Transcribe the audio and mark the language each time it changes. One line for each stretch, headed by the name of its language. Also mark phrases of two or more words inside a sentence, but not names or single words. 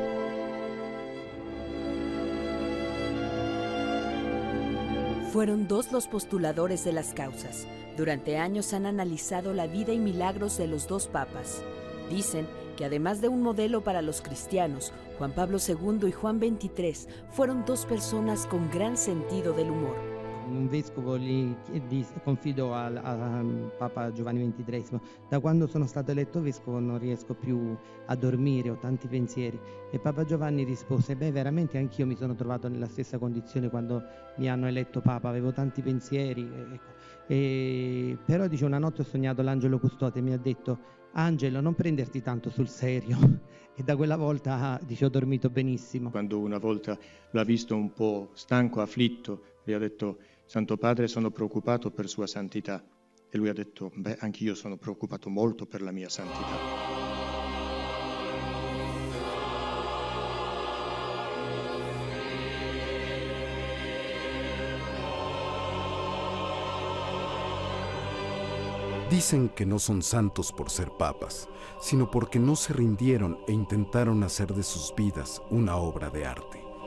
Spanish: Fueron dos los postuladores de las causas. Durante años han analizado la vida y milagros de los dos papas. Dicen que además de un modelo para los cristianos, Juan Pablo II y Juan XXIII fueron dos personas con gran sentido del humor.
Italian: Un vescovo gli confidò al Papa Giovanni XXIII: da quando sono stato eletto vescovo non riesco più a dormire, ho tanti pensieri. E Papa Giovanni rispose: beh, veramente anch'io mi sono trovato nella stessa condizione quando mi hanno eletto Papa, avevo tanti pensieri. Però dice, una notte ho sognato l'angelo custode e mi ha detto: Angelo, non prenderti tanto sul serio. E da quella volta, dice, ho dormito benissimo. Quando una volta l'ha visto un po' stanco, afflitto, gli ha detto: Santo Padre, sono preoccupato per sua santità. E lui ha detto: beh, anch'io sono preoccupato molto per la mia santità.
Spanish: Dicen que no son santos por ser papas, sino porque no se rindieron e intentaron hacer de sus vidas una obra de arte.